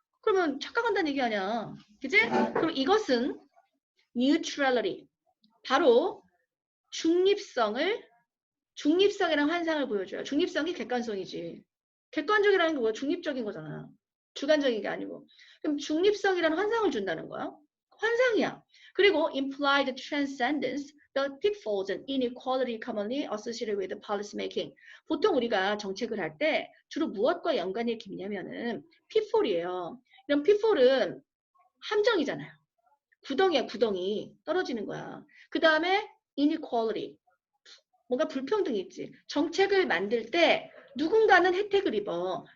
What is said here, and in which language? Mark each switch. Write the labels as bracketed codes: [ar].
[ko] 그러면 착각한다는 얘기 아니야. 그지? 그럼 이것은 neutrality, 바로 중립성이라는 환상을 보여줘요. 중립성이 객관성이지. 객관적이라는 게 뭐야? 중립적인 거잖아. 주관적인 게 아니고. 그럼 중립성이라는 환상을 준다는 거야. 환상이야. [en] 그리고 implied transcendence, the pitfalls and inequality commonly associated with policy making. [ko] 보통 우리가 정책을 할 때 주로 무엇과 연관이 이렇게 있냐면은 pitfall이에요. 이런 pitfall은 함정이잖아요. 구덩이야, 구덩이. 떨어지는 거야. 그 다음에 inequality. 뭔가 불평등이 있지. 정책을 만들 때 누군가는 혜택을 입어.